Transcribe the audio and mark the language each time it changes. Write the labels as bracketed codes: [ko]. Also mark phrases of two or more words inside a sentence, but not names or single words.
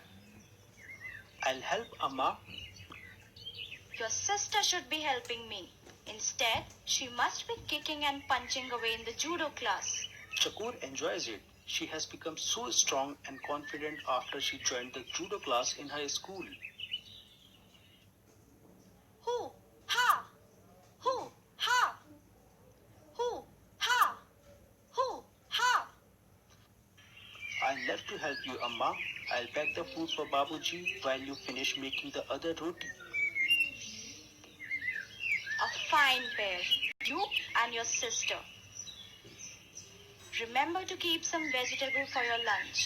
[en] I'll help, Amma. Your sister should be helping me. Instead, she must be kicking and punching away in the judo class. Chakur enjoys it. She has become so strong and confident after she joined the judo class in high school. Hoo, ha! Hoo, ha! Hoo, ha! Hoo, ha! I'd love to help you, Amma. I'll pack the food for Babuji while you finish making the other roti. A fine pair, you and your sister. Remember to keep some vegetable for your lunch.